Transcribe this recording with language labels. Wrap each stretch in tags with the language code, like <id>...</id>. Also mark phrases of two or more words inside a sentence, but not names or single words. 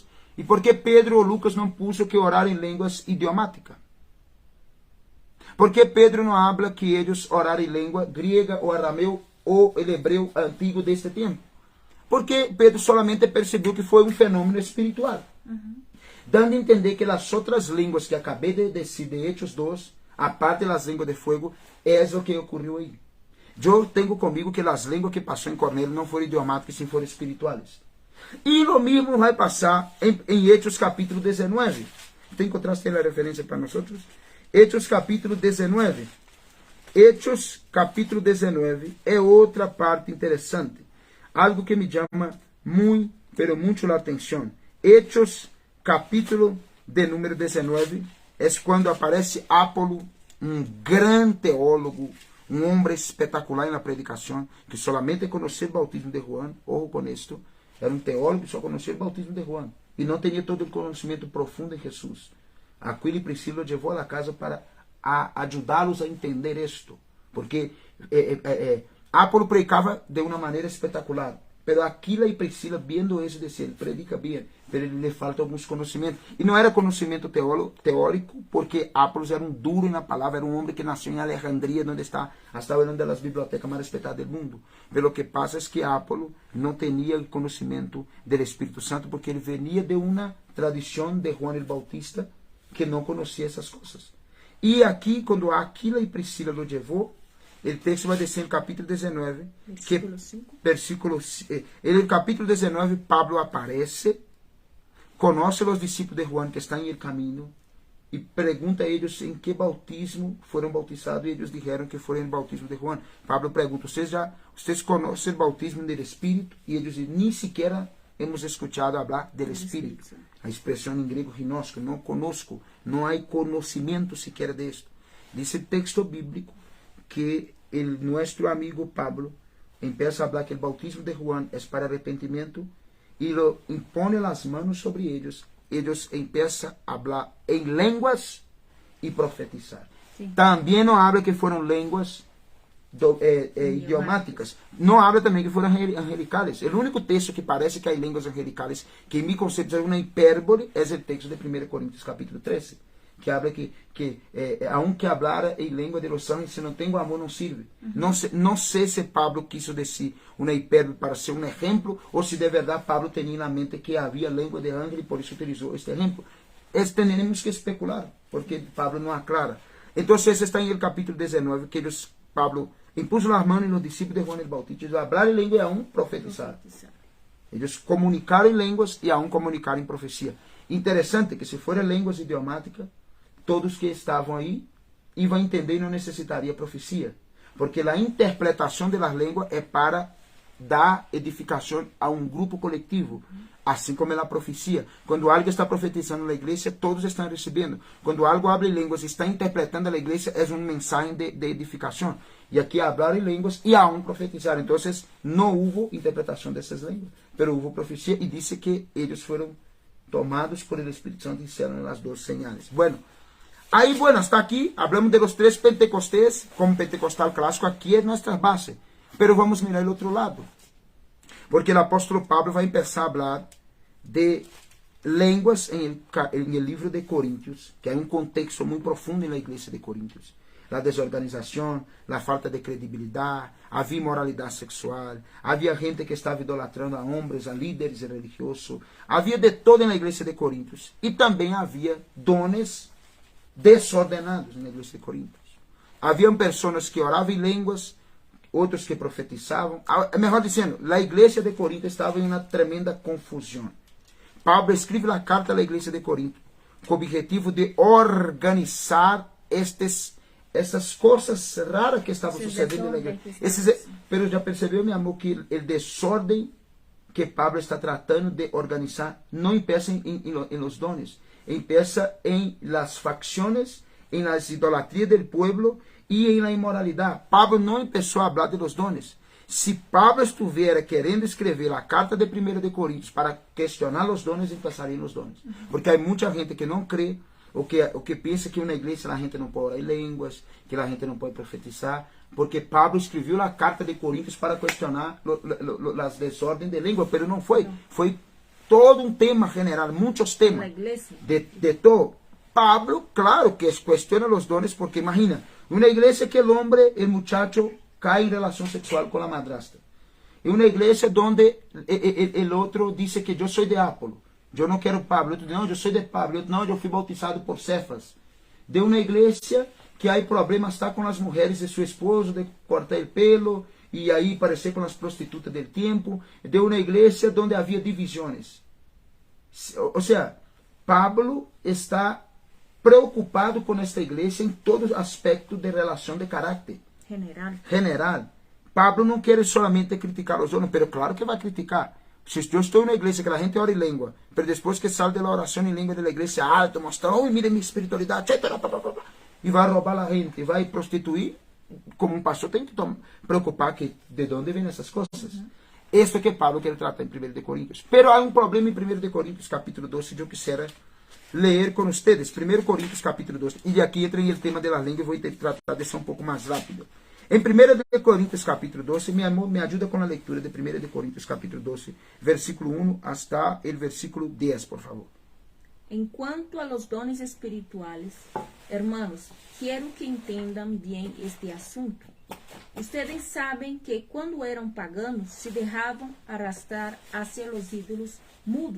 <pt>E por que Pedro ou Lucas não puso que orar em línguas idiomáticas? Por que Pedro não habla que eles oraram em língua grega ou arameu ou o hebreu antigo deste tempo? Porque Pedro solamente percebeu que foi um fenômeno espiritual. Dando a entender que as outras línguas que acabei de dizer de Hechos 2, aparte das línguas de fogo, é o que ocorreu aí. Eu tenho comigo que as línguas que passou em Cornélio não foram idiomáticas, sim foram espirituais. E o mesmo vai passar em Hechos capítulo 19. Tem que encontrar a referência para nós outros. Hechos capítulo 19. Hechos capítulo 19 é outra parte interessante. Algo que me chama muito, pero muito a atenção. Hechos capítulo de número 19 é quando aparece Apolo, um grande teólogo, um homem espetacular na predicação, que solamente conhecia o bautismo de Juan, ojo com isto. Era um teólogo que só conhecia o bautismo de Juan. E não tinha todo o conhecimento profundo em Jesus. Aquila e Priscila levou à casa para ajudá-los a entender isto. Porque Apolo predicava de uma maneira espetacular. Pero Aquila e Priscila, vendo isso, diziam, predica bem, pero ele lhe falta alguns conhecimentos. E não era conhecimento teórico, porque Apolo era um duro na palavra, era um homem que nasceu em Alejandria, onde está uma das bibliotecas mais respeitadas do mundo. Pero o que passa é que Apolo não tinha o conhecimento do Espírito Santo, porque ele venia de uma tradição de Juan el Bautista, que não conhecia essas coisas. E aqui, quando Aquila e Priscila lo levou, o texto vai descer no capítulo 19, no capítulo 19, Pablo aparece, conhece os discípulos de Juan que estão em el caminho e pergunta a eles em que bautismo foram bautizados e eles disseram que foram no bautismo de Juan. Pablo pergunta, vocês conhecem o bautismo do Espírito? E eles dizem, nem sequer</pt> <es>hemos escuchado</es> <pt>falar do Espírito. A expressão em grego, gnosco, não conosco, não há conhecimento sequer disto. Diz o texto bíblico que nosso amigo Pablo empieza a falar que o bautismo de Juan é para arrependimento e</pt> <es>lo impone</es> <pt>as manos sobre eles. Eles empiezam a falar em línguas e profetizar. Sim. Também não habla que foram línguas idiomáticas. Não habla também que foram angelicales. O único texto que parece que há línguas angelicales, que em meu conceito é uma hipérbole, é o texto de 1 Coríntios capítulo 13. Que</pt> <es>habla que aunque hablara</es> <pt>em língua</pt> <es>de los ángeles,</es> <pt>se não tem o amor, não serve. Não sei se Pablo quiso dizer uma hipérbole para ser um exemplo, ou se de verdade Pablo tinha na mente que havia língua de ángel e por isso utilizou este exemplo. Temos que especular, porque Pablo não aclara. Então, esse está em el capítulo 19, que Pablo impuso as mãos nos discípulos de Juan el Bautista, eles hablaram em língua e a um profetizar. Eles comunicaram em línguas e a um comunicaram em profecia. Interessante que se forem línguas idiomáticas, todos que estavam aí iam entender e não necessitaria profecia. Porque a interpretação das línguas é para dar edificação a um grupo coletivo. Assim como a profecia. Quando alguém está profetizando na igreja, todos estão recebendo. Quando algo abre línguas e está interpretando a igreja, é uma mensagem de edificação. E aqui hablar em línguas e a um profetizar. Então, não houve interpretação dessas línguas, mas houve profecia e disse que eles foram tomados por el Espírito Santo e</pt> <es>hicieron las dos señales.</es> <pt>Aí, hasta aqui,</pt> <es>hablamos de los tres Pentecostés,</es> <pt>como pentecostal clássico, aqui é nossa base. Pero vamos mirar o outro lado. Porque o apóstolo Pablo vai começar a falar de línguas em el livro de Coríntios, que há um contexto muito profundo na igreja de Coríntios.</pt> <es>la desorganización, la falta de credibilidad, había inmoralidad sexual, había gente que estaba idolatrando a hombres, a líderes religiosos, había de todo en la iglesia de Corintios, y también había dones desordenados en la iglesia de Corintios. Habían personas que oraban en lenguas, otros que profetizaban. Mejor diciendo, la iglesia de Corinto estaba en una tremenda confusión. Pablo escribe la carta a la iglesia de Corinto con objetivo de organizar</es> <pt>essas cosas raras que estavam sucedendo na igreja. Pero já percebeu, meu amor, que o desordem que Pablo está tratando de organizar não empieza em</pt> <es>los dones, empieza</es> <pt>em</pt> <es>las facciones,</es> <pt>em</pt> <es>las idolatrias del pueblo</es> <pt>e em la imoralidade. Pablo não começou a falar</pt> <es>de los dones.</es> <pt>Se Pablo estivesse querendo escrever a carta de 1 de Coríntios para questionar os dones, empezaria nos dones. Porque há muita gente que não crê, ou que pensa que na igreja a gente não pode orar em línguas, que a gente não pode profetizar, porque Pablo escreveu a carta de Coríntios para questionar as desordens de língua, mas não foi. Foi todo um tema general, muitos temas. De todo. Pablo, claro que questiona os dones, porque imagina, uma igreja que o homem, o muchacho,</pt> <es>cae en relación sexual con la madrastra. En una iglesia donde el otro dice que yo soy de Apolo, yo no quiero Pablo, otro no, yo soy de Pablo, otro no, yo fui bautizado por Cefas. De una iglesia que hay problemas hasta con las mujeres de su esposo, de cortar el pelo y ahí parecer con las prostitutas del tiempo. De una iglesia donde había divisiones. O sea, Pablo está preocupado con esta iglesia en todo aspecto de relación de carácter. General.</es> <pt>Pablo não quer solamente criticar os donos, pero claro que vai criticar. Se eu estou em uma igreja que a gente ora em língua, pero depois que sai da oração em língua da igreja alto, mostra, oh, mire minha espiritualidade, e vai roubar a gente, vai prostituir, como um pastor tem que preocupar que de onde vêm essas coisas. Isso é que Pablo quer tratar em 1 de Coríntios. Pero há um problema em 1 de Coríntios, capítulo 12, que eu</pt> <es>quisiera leer</es> <pt>com vocês. 1 Coríntios, capítulo 12. E aqui entra em</pt> <es>el tema de la</es> <pt>língua, vou ter que tratar disso um pouco mais rápido. Em 1 de Coríntios, capítulo 12, meu amor, me ajuda com a leitura de 1 de Coríntios, capítulo 12, versículo 1</pt> <es>hasta el</es> <pt>versículo 10, por favor.</pt> <es>En cuanto a los dones espirituales, hermanos, quiero que entiendan bien este asunto. Ustedes saben que cuando eran paganos se dejaban arrastrar hacia los ídolos mudos.</es>